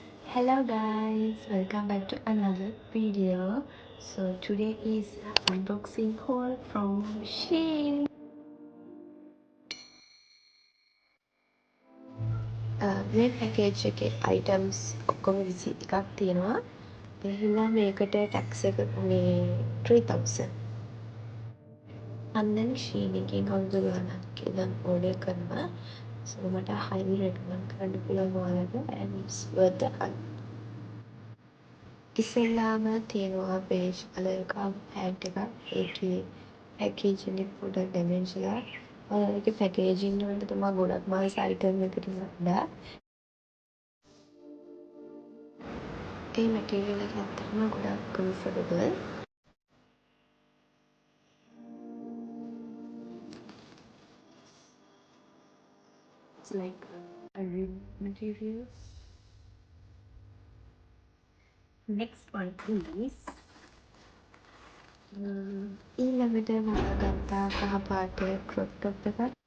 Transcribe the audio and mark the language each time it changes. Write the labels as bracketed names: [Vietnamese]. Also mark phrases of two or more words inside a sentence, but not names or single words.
[English] Hello guys, welcome back to another video. So today is unboxing haul from Shein. [Sinhala] මේ පැකේජ් එකේ items ඔක්කොම 21ක් තියෙනවා. ඒ හින්දා මේකට tax එක මේ 3000. [English] And then [Sinhala] Shein එකෙන් කවුරුද ගානක් කියලා order කරනවා. [English] So මට highly recommend [Sinhala] කරන්න පුළුවන් ඔයාලට [English] and it's worth the hype. [Sinhala] ඉස්සෙල්ලාම තියෙනවා [English] beige colour [Sinhala] එකක් පැන්ට් එකක්. ඒකේ පැකේජින් එක පොඩ්ඩක් ඩැමේජ් වෙලා. ඒකේ පැකේජින් වලට තමයි ගොඩක් මාස අයිටම් එකට වඩා. ඒ මැටීරියල් එක ඇත්තටම ගොඩක් කම්ෆර්ටබල්. [English] It's like a rib material. Next one is [Sinhala] ඊළඟට මම ගත්තා කහ පාට [English] crop top [Sinhala] එකක්.